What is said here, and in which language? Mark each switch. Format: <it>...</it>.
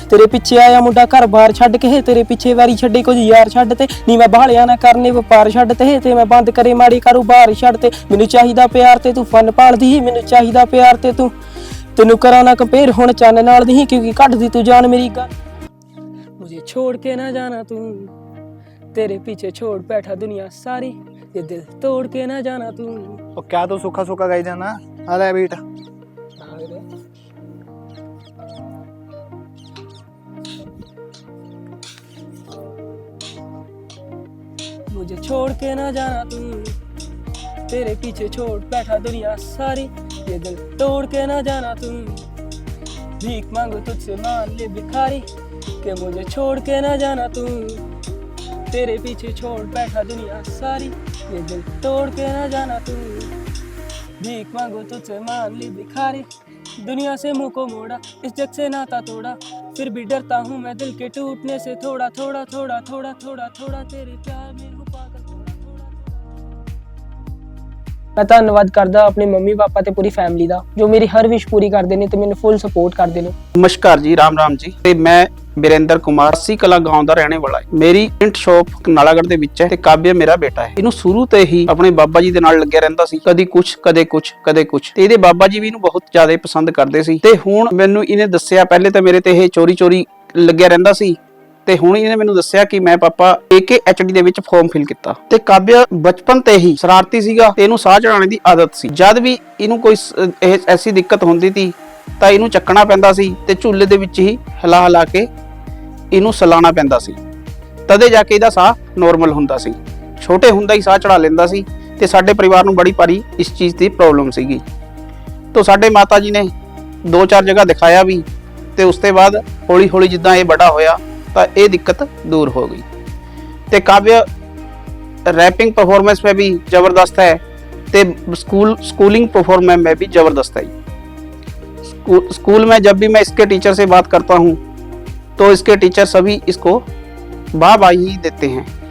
<pa>ਤੇਰੇ ਪਿੱਛੇ ਆਇਆ ਮੁੰਡਾ ਘਰ ਬਾਰ ਛੱਡ ਕੇ, ਤੇਰੇ ਪਿੱਛੇ ਵਾਰੀ ਛੱਡੇ ਕੁਝ ਯਾਰ ਛੱਡ ਤੇ ਨੀ। ਮੈਂ ਬਾਹਲਿਆ ਨਾ ਕਰਨੇ ਵਪਾਰ ਛੱਡ ਤੇ ਮੈਂ ਬੰਦ ਕਰੇ ਮਾੜੀ ਕਾਰੋਬਾਰ ਛੱਡ ਤੇ। ਮੈਨੂੰ ਚਾਹੀਦਾ ਪਿਆਰ ਤੇ ਤੂੰ ਫਨ ਭਾਲਦੀ, ਮੈਨੂੰ ਚਾਹੀਦਾ ਪਿਆਰ ਤੇ ਤੂੰ। ਤੈਨੂੰ ਕਰਾਂ ਨਾ ਕੰਪੇਅਰ ਹੁਣ ਚੰਨ ਨਾਲ ਨਹੀਂ ਕਿਉਂਕਿ ਕੱਢਦੀ ਤੂੰ ਜਾਨ ਮੇਰੀ ਗਨ।</pa> <hi>मुझे छोड़ के ना जाना तू, तेरे पीछे छोड़ बैठा दुनिया सारी, ये दिल तोड़ के ना जाना तू।</hi> <pa>ਉਹ ਕਿਆ ਤੂੰ ਸੁੱਖਾ ਸੁੱਖਾ ਗਾਈ ਜਾਣਾ? ਆ ਲੈ ਬੀਟ।</pa> <hi>मुझे छोड़ के ना जाना तू, तेरे पीछे छोड़ बैठा दुनिया सारी, ये दिल तोड़ के ना जाना तू। भीख मांगो तुझसे मान ले भिखारी, कि मुझे छोड़ के ना जाना तू। तेरे पीछे छोड़ बैठा दुनिया सारी, ये दिल तोड़ के ना जाना तू। भीख मांगो तुझसे मान ली भिखारी, दुनिया से मुंह को मोड़ा, इस जग से नाता तोड़ा, फिर भी डरता हूँ मैं दिल के टूटने से। थोड़ा थोड़ा थोड़ा थोड़ा थोड़ा थोड़ा तेरे प्यार में हूँ पागल।</hi> <pa>मैं ਧੰਨਵਾਦ ਕਰਦਾ ਆਪਣੇ ਮੰਮੀ ਪਾਪਾ ਤੇ ਪੂਰੀ ਫੈਮਿਲੀ ਦਾ ਜੋ ਮੇਰੀ ਹਰ ਵਿਸ਼ ਪੂਰੀ ਕਰਦੇ ਨੇ ਤੇ ਮੈਨੂੰ ਫੁੱਲ ਸਪੋਰਟ ਕਰਦੇ ਨੇ।</pa> <hi>नमस्कार जी, राम राम जी।</hi> <pa>ਤੇ ਮੈਂ ਵਿਰੇਂਦਰ ਕੁਮਾਰ ਸੀ ਕਲਾ ਗਾਉਂ ਦਾ ਰਹਿਣੇ ਵਾਲਾ ਹੈ। ਮੇਰੀ ਪ੍ਰਿੰਟ ਸ਼ਾਪ ਨਾਲਾਗੜ੍ਹ ਦੇ ਵਿੱਚ ਹੈ ਤੇ ਕਾਬਿਆ ਮੇਰਾ ਬੇਟਾ ਹੈ। ਇਹਨੂੰ ਸ਼ੁਰੂ ਤੋਂ ਹੀ ਆਪਣੇ ਬਾਬਾ ਜੀ ਦੇ ਨਾਲ ਲੱਗਿਆ ਰਹਿੰਦਾ ਸੀ, ਕਦੀ ਕੁਛ ਕਦੇ ਕੁਛ ਕਦੇ ਕੁਛ। ਤੇ ਇਹਦੇ ਬਾਬਾ ਜੀ ਵੀ ਇਹਨੂੰ ਬਹੁਤ ਜ਼ਿਆਦਾ ਪਸੰਦ ਕਰਦੇ ਸੀ। ਤੇ ਹੁਣ ਮੈਨੂੰ ਇਹਨੇ ਦੱਸਿਆ, ਪਹਿਲੇ ਤਾਂ ਮੇਰੇ ਤੇ ਇਹ ਚੋਰੀ ਲੱਗਿਆ ਰਹਿੰਦਾ ਸੀ ਤੇ ਹੁਣ ਇਹਨੇ ਮੈਨੂੰ ਦੱਸਿਆ ਕਿ ਮੈਂ ਪਾਪਾ AKHD ਦੇ ਵਿੱਚ ਫਾਰਮ ਫਿਲ ਕੀਤਾ। ਤੇ ਕਾਬਿਆ ਬਚਪਨ ਤੇ ਹੀ ਸ਼ਰਾਰਤੀ ਸੀਗਾ ਤੇ ਇਹਨੂੰ ਸਾਹ ਚੜਾਉਣ ਦੀ ਆਦਤ ਸੀ। ਜਦ ਵੀ ਇਹਨੂੰ ਕੋਈ ਇਹ ਐਸੀ ਦਿੱਕਤ ਹੁੰਦੀ ਸੀ ਤਾਂ ਇਹਨੂੰ ਚੱਕਣਾ ਪੈਂਦਾ ਸੀ ਤੇ ਝੂਲੇ ਦੇ ਵਿੱਚ ਹੀ ਹਿਲਾ ਕੇ ਇਹਨੂੰ ਸਲਾਣਾ ਪੈਂਦਾ ਸੀ, ਤਦੇ ਜਾ ਕੇ ਇਹਦਾ ਸਾਹ ਨੋਰਮਲ ਹੁੰਦਾ ਸੀ। ਛੋਟੇ ਹੁੰਦਾ ਹੀ ਸਾਹ ਚੜਾ ਲੈਂਦਾ ਸੀ ਤੇ ਸਾਡੇ ਪਰਿਵਾਰ ਨੂੰ ਬੜੀ ਭਾਰੀ ਇਸ ਚੀਜ਼ ਦੀ ਪ੍ਰੋਬਲਮ ਸੀਗੀ। ਤੋਂ ਸਾਡੇ ਮਾਤਾ ਜੀ ਨੇ 2-4 ਜਗ੍ਹਾ ਦਿਖਾਇਆ ਵੀ ਤੇ ਉਸ ਤੋਂ ਬਾਅਦ ਹੌਲੀ ਜਿੱਦਾਂ ਇਹ ਵੱਡਾ ਹੋਇਆ ਤਾਂ ਇਹ ਦਿੱਕਤ</pa> <hi>दूर हो गई। ਤੇ ਕਾਬਿਆ रैपिंग परफॉर्मेंस में भी ज़बरदस्त है ते स्कूलिंग परफॉर्मेंस में भी ज़बरदस्त है। स्कूल में जब भी मैं इसके टीचर से बात करता हूँ तो इसके टीचर सभी इसको वाह ही देते हैं।</hi>